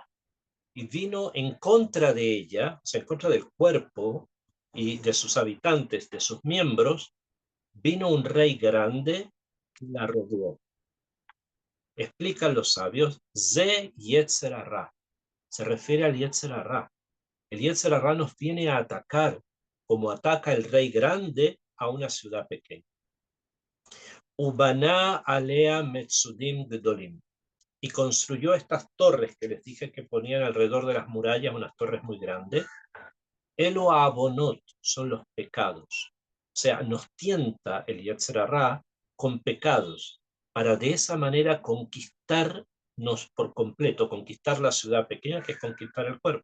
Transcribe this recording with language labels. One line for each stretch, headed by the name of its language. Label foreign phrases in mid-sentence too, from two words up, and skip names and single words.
Spanish: Y vino en contra de ella, o sea, en contra del cuerpo y de sus habitantes, de sus miembros, vino un rey grande y la rodeó. Explican los sabios,
Hebrew: זה יצר הרע,
Spanish: se refiere al
Hebrew: יצר הרע.
Spanish: El
Hebrew: יצר הרע
Spanish: nos viene a atacar como ataca el rey grande a una ciudad pequeña.
Hebrew: ובנה עליה מצודים גדולים.
Spanish: Y construyó estas torres que les dije que ponían alrededor de las murallas, unas torres muy grandes.
Hebrew: אלו עוונות
Spanish: son los pecados. O sea, nos tienta el
Hebrew: יצר הרע
Spanish: con pecados para de esa manera conquistarnos por completo, conquistar la ciudad pequeña, que es conquistar el cuerpo.